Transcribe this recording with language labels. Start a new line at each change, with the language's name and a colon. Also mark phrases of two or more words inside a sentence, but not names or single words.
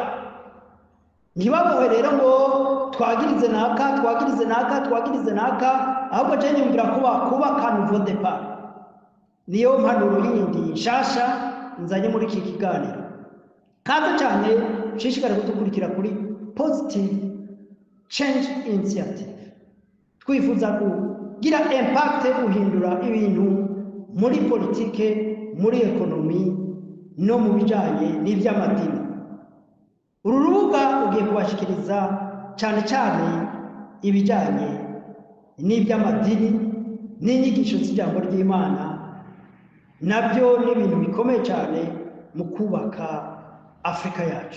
Rundi: Ntibabohe rero ngo twagirize naka, ahubwo je nyumvira kubaka
French: nouveau départ.
Rundi: Niyo mpanuro yindi nshasha nzanye muri iki kiganiro. Kaza cyane ushishikare kudukurikira kuri Positive Change Initiative. Twifuza kugira impact, guhindura ibintu muri politike, muri ekonomi no mu bijanye n'ivy'amadini. Uru rubuga ugiye kubashikiriza cyane cyane ibijanye n'iby'amadini n'inyigisho z'ijambo ry'Imana, nabyo ni ibintu bikomeye cyane mu kubaka Afrika yacu.